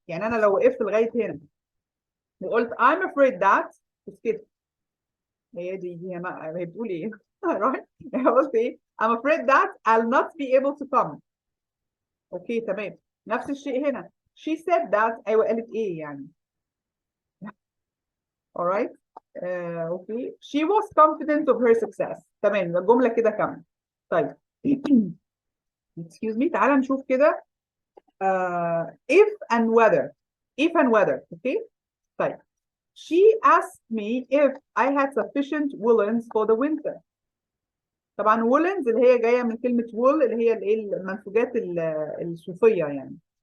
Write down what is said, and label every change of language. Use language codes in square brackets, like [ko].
[ar] يعني انا لو وقفت لغايه هنا وقلت [en] I'm afraid that [ar] مش كده، هي بتقول ايه؟ right؟ قلت ايه؟ [en] I'm afraid that I'll not be able to come. [ar] اوكي تمام. نفس الشيء هنا [en] she said that، [ar] ايوه قالت ايه يعني؟ alright. [en] Okay she was confident of her success. [ar] تمام الجمله كده كامله. [en] طيب excuse me [ar] تعالى نشوف كده [en] if and whether. if and whether okay طيب she asked me if I had sufficient woolens for the winter. [ar] طبعا woolens اللي هي جايه من كلمه wool اللي هي الايه؟ المنسوجات الصوفيه يعني.